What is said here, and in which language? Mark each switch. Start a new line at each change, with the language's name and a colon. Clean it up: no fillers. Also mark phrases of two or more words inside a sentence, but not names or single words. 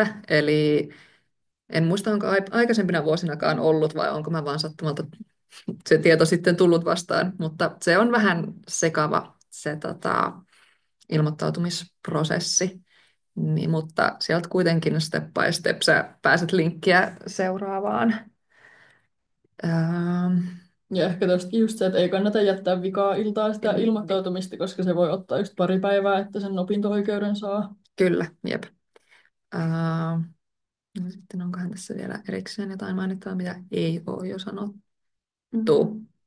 Finnish: Eli en muista, onko aikaisempina vuosinakaan ollut vai onko mä vaan sattumalta se tieto sitten tullut vastaan, mutta se on vähän sekava se ilmoittautumisprosessi. Niin, mutta sieltä kuitenkin
English: step by step
Finnish: sä pääset linkkiä seuraavaan. Ja ehkä tuosta just se, että ei kannata jättää vikaa iltaa sitä ilmoittautumista, koska se voi ottaa just pari päivää, että sen opinto-oikeuden saa. Kyllä, jep. No sitten onkohan tässä vielä erikseen jotain mainittavaa, mitä ei ole jo sanottu.